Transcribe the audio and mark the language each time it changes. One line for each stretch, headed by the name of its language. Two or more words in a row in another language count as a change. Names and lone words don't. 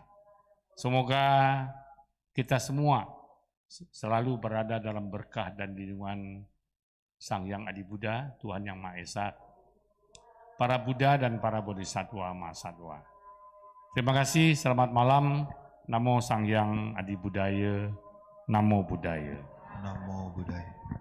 Indonesian: Semoga kita semua selalu berada dalam berkah dan lindungan Sang Hyang Adi Buddha, Tuhan Yang Maha Esa, para Buddha dan para Bodhisattva Mahasatwa. Terima kasih, selamat malam.
Pali: Namo Sang Hyang Adi Buddhaya, Namo Buddhaya. Namo Buddhaya.